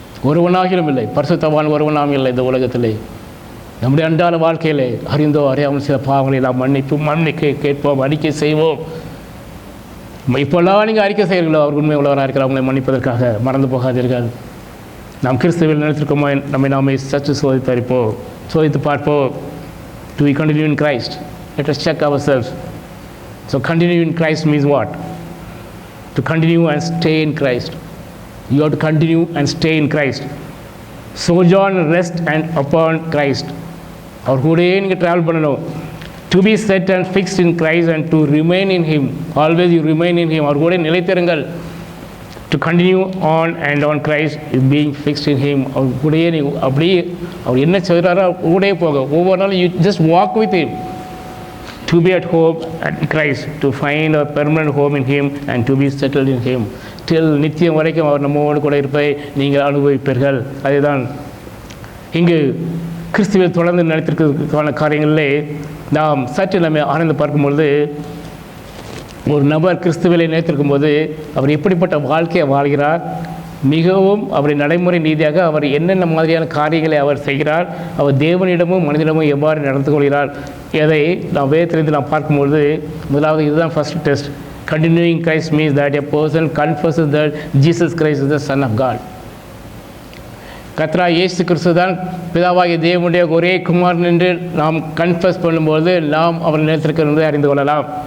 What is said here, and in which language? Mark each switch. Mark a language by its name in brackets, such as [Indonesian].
[Tamil] ஒருவனாகிலும் இல்லை, பரிசுத்தவான் ஒருவனாகவும் இல்லை இந்த உலகத்திலே. நம்முடைய அன்றாட வாழ்க்கையில் அறிந்தோ அறியாமல் சில பாவங்களை எல்லாம் மன்னிக்க கேட்போம், அறிக்கை செய்வோம். இப்போல்லாம் நீங்கள் அறிக்கை செய்கிறீர்களோ அவர் உண்மை உள்ளவராக இருக்கிற அவங்களை மன்னிப்பதற்காக மறந்து போகாதீர்கள். நாம் கிறிஸ்துவில் நினைத்திருக்கோமோ நம்மை நாமே சற்று சோதித்து பார்ப்போம். [English] Do we continue in Christ? Let us check ourselves. So continue in Christ means what? To continue and stay in Christ. You have to continue and stay in Christ. Sojourn, rest and upon Christ. [Tamil] அவர் கூடயே நீங்கள் travel பண்ணணும். [English] To be set and fixed in Christ and to remain in Him. Always you remain in Him. [Tamil] அவர் கூட நிலைத்திருங்கள். [English] To continue on and on Christ is being fixed in Him. [Tamil] அவர் கூடயே நீ அப்படியே அவர் என்ன செய்கிறாரோ கூடயே போக ஒவ்வொரு நாளும் [English] you just walk with Him. To be at home at Christ, to find a permanent home in Him and to be settled in Him. [Tamil] Till நித்தியம் வரைக்கும் அவர் நம்மோடு கூட இருப்பதை நீங்கள் அனுபவிப்பீர்கள். அதுதான் இங்கு கிறிஸ்துவில் தொடர்ந்து நடத்திருக்கிறதுக்கான காரியங்களிலே நாம் சற்று நம்ம ஆனந்து பார்க்கும்பொழுது, ஒரு நபர் கிறிஸ்துவிலை நினைத்திருக்கும் போது அவர் எப்படிப்பட்ட வாழ்க்கையை வாழ்கிறார், மிகவும் அவருடைய நடைமுறை ரீதியாக அவர் என்னென்ன மாதிரியான காரியங்களை அவர் செய்கிறார், அவர் தேவனிடமும் மனிதனிடமும் எவ்வாறு நடந்து கொள்கிறார், எதை நாம் வேதத்திலிருந்து நாம் பார்க்கும்பொழுது முதலாவது இதுதான் [English] First test. Continuing Christ means that a person confesses that Jesus Christ is the Son of God. [Tamil] கர்த்தராகிய இயேசு கிறிஸ்து தான் பிதாவாகிய தேவனுடைய ஒரே குமாரன் என்று நாம் கன்ஃபஸ் பண்ணும்போது நாம் அவர் நிலைத்திருக்கிறது அறிந்து கொள்ளலாம்.